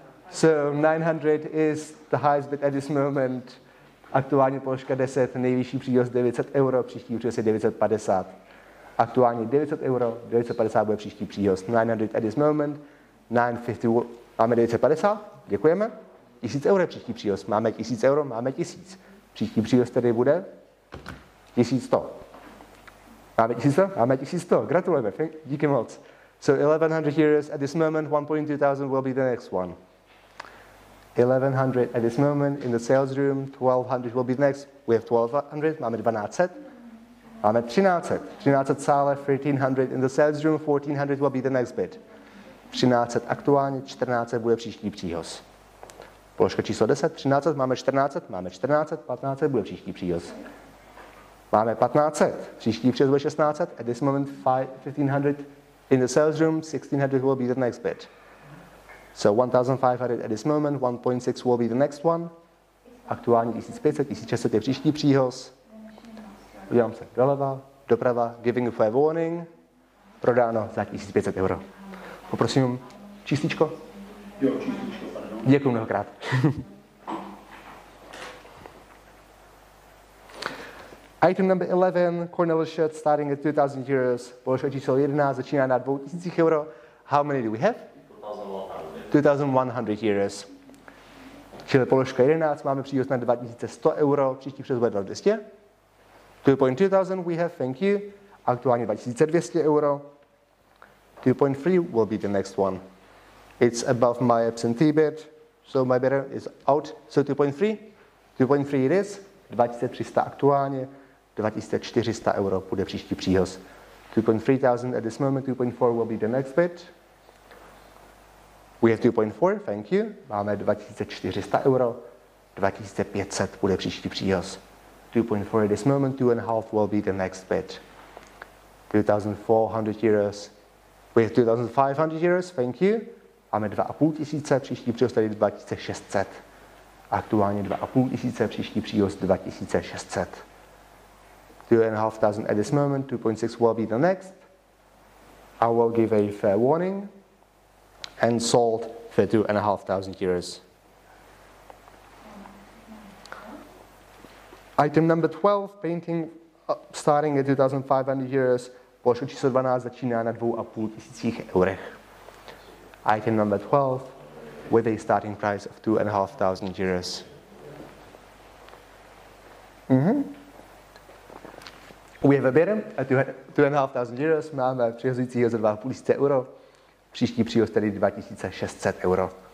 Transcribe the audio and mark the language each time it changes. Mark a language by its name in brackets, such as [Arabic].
[English] So 900 is the highest bid at this moment. [Czech] Aktuálně položka 10, nejvyšší přínos 900 euro, příští přínos je 950. Aktuálně 900 euro, 950 bude příští přínos. [English] 900 at this moment, [Czech] 950, máme 950, děkujeme. 1000 euro je příští přínos, máme 1000 euro, máme 1000. Příští přínos tedy bude 1100. Máme 1100? Máme 1100, gratulujeme, díky moc. [English] So 1100 euros at this moment, 1,200 will be the next one. 1100 at this moment in the sales room, 1200 will be the next. We have 1200, [Czech] máme 1200. Máme 1300. 1300 sále, [English] 1300 in the sales room, 1400 will be the next bid. [Czech] 1300 aktuálně, 1400 bude příští příhoz. Položka číslo 10, 1300, máme 1400, máme 1400, 1500 bude příští příhoz. Máme 1500, příští příhoz bude 1600, [English] at this moment 1500 in the sales room, 1600 will be the next bid. So 1500 at this moment, 1.6 will be the next one. [Czech] Aktuálně 1500, 1600 je příští příhoz. Udělám se doleva, doprava, [English] giving a fair warning. [Czech] Prodáno za 1500 euro. Poprosím čísličko. Jo, čísličko, pardon. Děkuji mnohokrát. [English] Item number 11, corner shirt starting at 2000 euros. [Czech] Položka číslo 11 začíná na 2000 euro. [English] How many do we have? 2100 euros. [Czech] Čili položka 11, máme přínos na 2100 euro, příští přínos bude 2200. [English] 2,2000 we have, thank you. [Czech] Aktuálně 2200 euro. [English] 2.3 will be the next one. It's above my absentee bid, so my bidder is out. So 2.3, 2.3 it is. [Czech] 2300 aktuálně, 2400 euro bude příští příhoz. [English] 2,3000 at this moment, 2.4 will be the next bid. We have 2.4, thank you. [Czech] Máme 2400 euro, 2500 bude příští příhoz. [English] 2.4 at this moment, 2.5 will be the next bid. 2,400 euros. We have 2,500 euros, thank you. [Czech] Máme 2500, příští příhoz tady 2600. Aktuálně 2500, příští příhoz 2600. [English] 2,500 at this moment, 2.6 will be the next. I will give a fair warning. And sold for 2,500 euros. Item number 12, painting starting at 2,500 euros. [Czech] Položka číslo 12 začíná na 2,5 tisících eurech. [English] Item number 12 with a starting price of 2,500 euros. We have a bidder at 2,500 euros. [Czech] Máme přihazujícího za 2,5 tisíce euro. Příští příhoz tedy 2600 euro.